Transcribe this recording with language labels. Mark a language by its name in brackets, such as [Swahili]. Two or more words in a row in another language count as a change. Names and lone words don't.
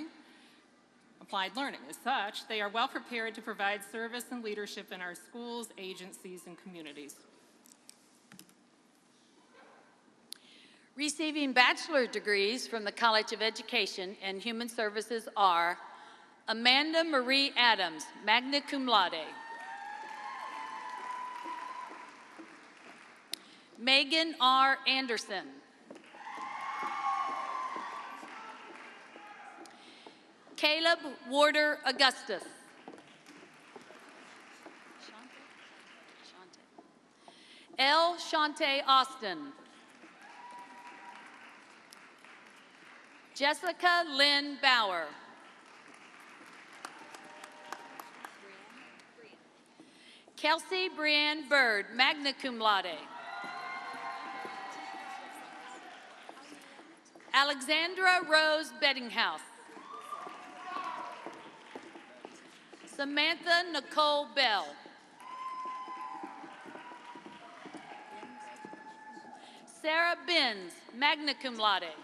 [English] As such, they are well prepared to provide service and leadership in our schools, agencies, and communities. Receiving bachelor degrees from the College of Education and Human Services are Amanda Marie Adams, [Latin] magna cum laude. [English] Megan R. Anderson. Caleb Warder Augustus. L. Shante Austin. Jessica Lynn Bauer. Kelsey Brianne Bird, [Latin] magna cum laude. [English] Alexandra Rose Beddinghouse. Samantha Nicole Bell. Sarah Benz, [Latin] magna cum laude.